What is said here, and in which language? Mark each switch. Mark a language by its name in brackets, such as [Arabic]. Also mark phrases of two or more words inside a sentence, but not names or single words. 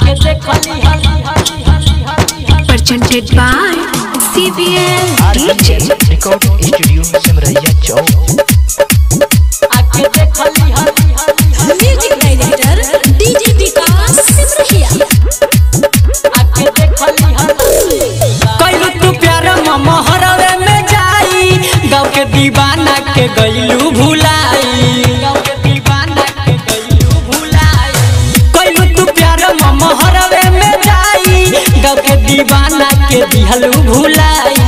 [English] presented by CBL DJ Record Studio Simraiya Chowk। Music Director DJ विकास सिमरहिया। [Bhojpuri] कैलू तू प्यार महरवे में जाई गाँव के दीवाना के गईलू भुलाई। कैलू तू प्यार महरवे में जाई गाँव के दीवाना के दिहलू भुलाई।